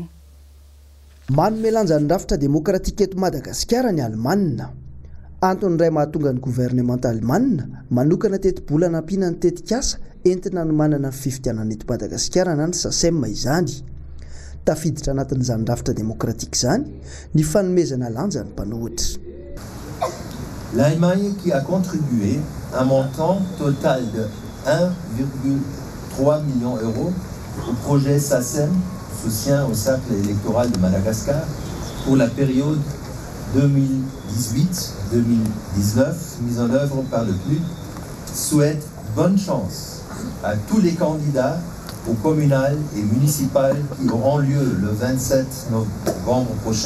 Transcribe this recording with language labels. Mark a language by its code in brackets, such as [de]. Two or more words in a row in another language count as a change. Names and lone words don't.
[mg] Manome lanja ny rafitra demokratika eto Madagasikara ny Alemana. Antony iray mahatonga ny gouvernemanta Alemana manokana teto-bolana ampiana ny tetikasa entina ny manana ny fifidianana eto Madagasikara na ny SACEM izany. Tafiditra anatin'izany rafitra demokratika izany ny fanomezana lanja ny mpanohitra. [fr] L'Allemagne qui a contribué un montant total de 1,3 million d'euros au projet SACEM, soutien au cercle électoral de Madagascar, pour la période 2018-2019, mise en œuvre par le PNUD, souhaite bonne chance à tous les candidats aux communales et municipales qui auront lieu le 27 novembre prochain.